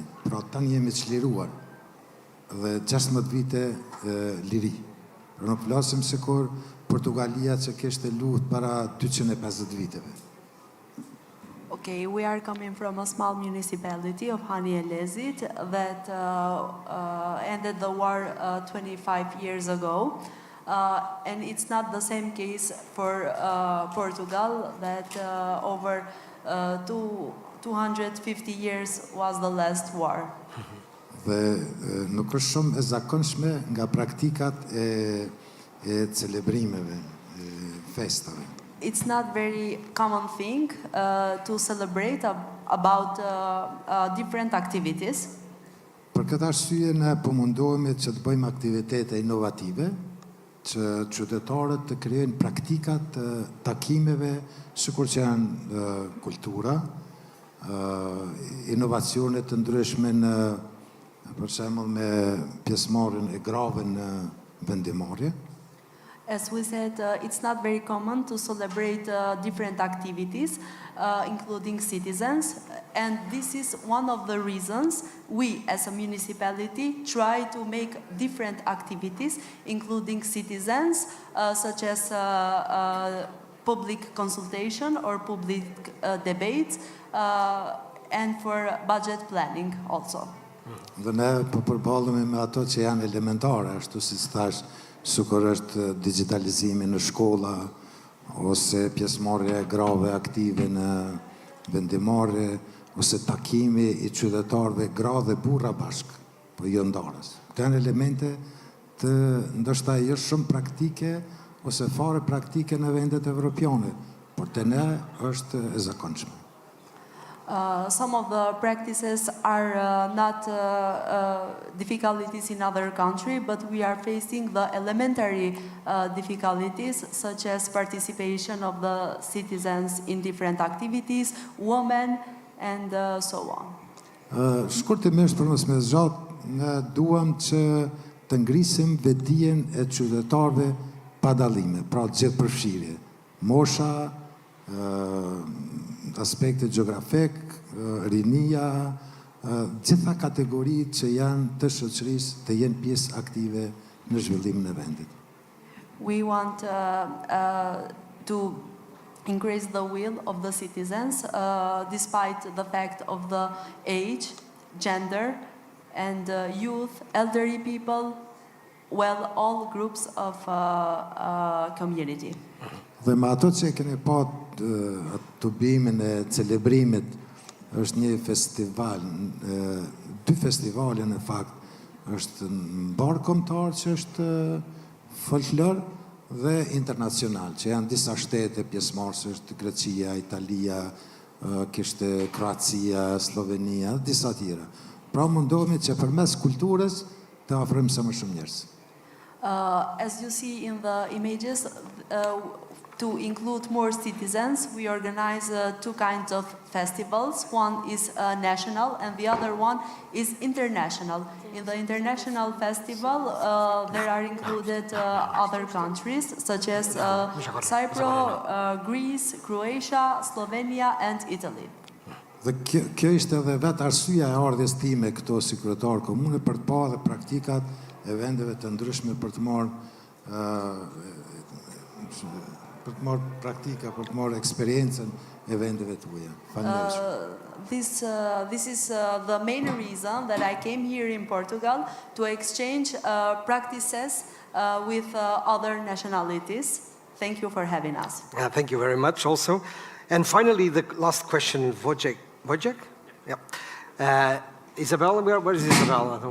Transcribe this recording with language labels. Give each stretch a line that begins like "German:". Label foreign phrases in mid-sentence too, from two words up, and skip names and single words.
Albanian: Pra tani jemi çliruar dhe 16 vite liri. Pra nuk flasim sikur Portugalia që kishte luftë para 250 viteve.
English: Okay, we are coming from a small municipality of Hani Elezit that ended the war 25 years ago. And it's not the same case for Portugal, that over 250 years was the last war.
Albanian: Dhe nuk është shumë e zakonshme nga praktikat e celebrimeve, festave.
English: It's not very common thing to celebrate about different activities.
Albanian: Për këtë arsye ne po mundohemi që të bëjmë aktivitete inovative, që qytetarët të krijojnë praktika të takimeve, sikur që janë kultura, inovacione të ndryshme në, për shembull, me pjesëmarrjen e grave në vendimmarrje.
English: As we said, it's not very common to celebrate different activities, including citizens, and this is one of the reasons we, as a municipality, try to make different activities, including citizens, such as public consultation or public debates, and for budget planning also.
Albanian: Dhe ne po përballemi me ato që janë elementare, ashtu si thash, sikur është digitalizimi në shkolla, ose pjesëmarrja e grave aktive në vendimmarrje, ose takimi I qytetarëve gra dhe burra bashkë, po jo ndarës. Këto janë elemente të ndoshta jo shumë praktike, ose fare praktike në vendet evropiane, por te ne është e zakonshme.
English: Some of the practices are not difficulties in other countries, but we are facing the elementary difficulties, such as participation of the citizens in different activities, women, and so on.
Albanian: Shkurtimisht për mos me zgjat, ne duam që të ngrisim vetdijen e qytetarëve pa dallime, pra gjithëpërfshirje, mosha, aspekte geografik, rinia, gjitha kategoritë që janë të shoqërisë të jenë pjesë aktive në zhvillimin e vendit.
English: We want to increase the will of the citizens, despite the fact of the age, gender, and youth, elderly people, well, all groups of community.
Albanian: Dhe me ato që keni pa të bimin e celebrimit, është një festival, dy festivale në fakt, është në barë kombëtar që është folklor dhe internacional, që janë disa shtete pjesëmarrëse, Greqia, Italia, kishte Kroacia, Slovenia, disa tjera. Pra mundohemi që përmes kulturës të afrojmë sa më shumë njerëz.
English: As you see in the images, to include more citizens, we organize two kinds of festivals. One is national and the other one is international. In the international festival, there are included other countries such as Cyprus, Greece, Croatia, Slovenia and Italy.
Albanian: Dhe kjo ishte edhe vetë arsyeja e ardhjes time këto si kryetar komune për të parë praktikat e vendeve të ndryshme për të marrë praktika, për të marrë eksperiencën e vendeve tuaja. Faleminderit.
English: This is the main reason that I came here in Portugal to exchange practices with other nationalities. Thank you for having us. Thank you very much also. And finally, the last question, Wojeich? Yeah. Isabel, where is Isabel?